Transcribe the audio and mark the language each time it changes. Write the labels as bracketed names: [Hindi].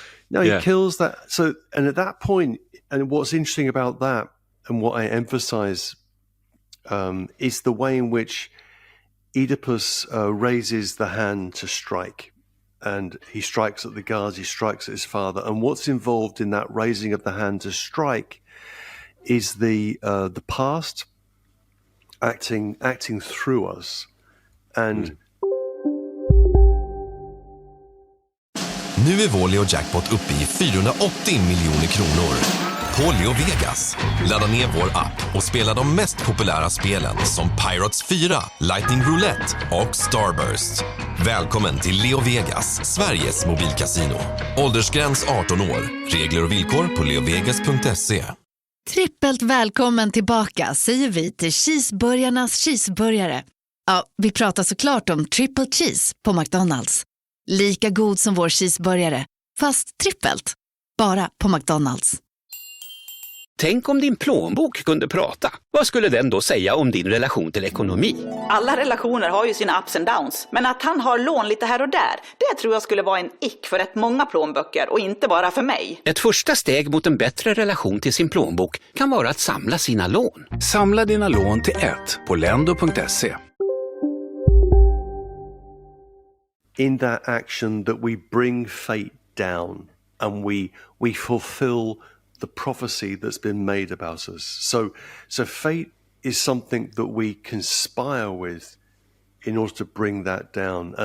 [English] No, he kills that. So, and at that point, and what's interesting about that, and what I emphasize, is the way in which Oedipus raises the hand to strike. And he strikes at the guards, he strikes at his father. And what's involved in that raising of the hand to strike is the past acting through us. And [Swedish] Nu är vår Leo Jackpot uppe i 480 miljoner kronor. På Leo Vegas. Ladda ner vår app och spela de mest populära spelen som Pirates 4, Lightning Roulette och Starburst. Välkommen till Leo Vegas, Sveriges mobilkasino. Åldersgräns 18 år. Regler och villkor på leovegas.se. Trippelt välkommen tillbaka säger vi till cheeseburgarnas cheeseburgare. Ja, vi pratar såklart om triple cheese på McDonald's. Lika god som vår cheeseburgare, fast trippelt. Bara på McDonald's. Tänk om din plånbok kunde prata. Vad skulle den då säga om din relation till ekonomi? Alla relationer har ju sina ups and downs. Men att han har lån lite här och där, det tror jag skulle vara en ick för rätt många plånböcker och inte bara för mig. Ett första steg mot en bättre relation till sin plånbok kan vara att samla sina lån. Samla dina lån till ett på lendo.se. [English] in that action that we bring fate down and we fulfill the prophecy that's been made about us. So fate is something that we conspire with in order to bring that down.